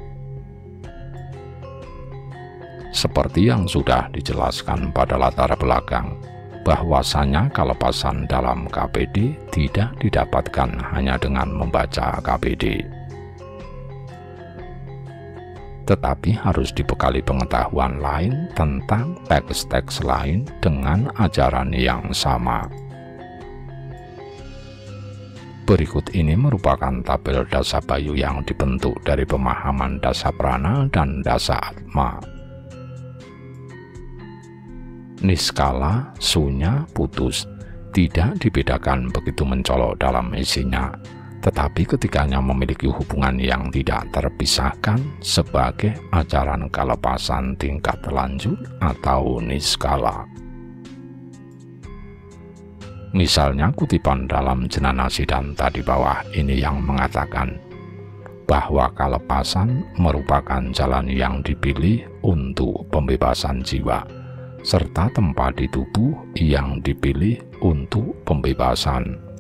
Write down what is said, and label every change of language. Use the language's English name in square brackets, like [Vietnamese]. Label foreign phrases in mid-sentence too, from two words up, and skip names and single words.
[Indonesian] Seperti yang sudah dijelaskan pada latar belakang, bahwasanya kelepasan dalam KPD tidak didapatkan hanya dengan membaca KPD, tetapi harus dibekali pengetahuan lain tentang teks-teks lain dengan ajaran yang sama. Berikut ini merupakan tabel dasa bayu yang dibentuk dari pemahaman dasa prana dan dasa atma. Niskala, sunya, putus tidak dibedakan begitu mencolok dalam isinya, tetapi ketiganya memiliki hubungan yang tidak terpisahkan sebagai ajaran kelepasan tingkat lanjut atau niskala. Misalnya kutipan dalam Jenana Siddhanta di bawah ini yang mengatakan bahwa kelepasan merupakan jalan yang dipilih untuk pembebasan jiwa, serta tempat di tubuh yang dipilih untuk pembebasan.